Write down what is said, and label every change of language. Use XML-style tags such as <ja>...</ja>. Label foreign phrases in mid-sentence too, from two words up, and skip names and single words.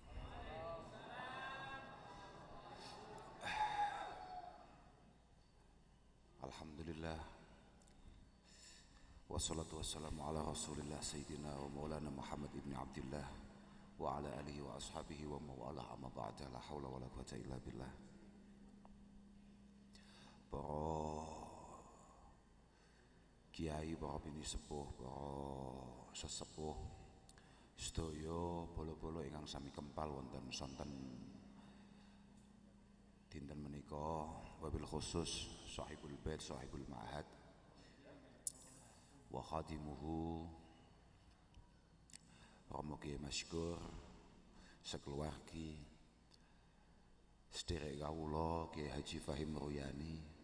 <ar>الحمد لله والصلاة والسلام على رسول الله سيدنا ومولانا محمد بن عبد الله وعلى آله وأصحابه وموالاه أما بعد لا حول ولا قوة إلا بالله.</ar> <jv>Para kiai, para bini sepuh, para sesepuh sedaya bolo-bolo ingkang sami kempal wonten sonten dinten menika</jv> <ar>وبالخصوص صاحب البيت صاحب المعهد وخادمه</ar> <jv>Romo Kiai Masykur sekeluargi sederek kawula Kiai Haji Fahim Royani.</jv>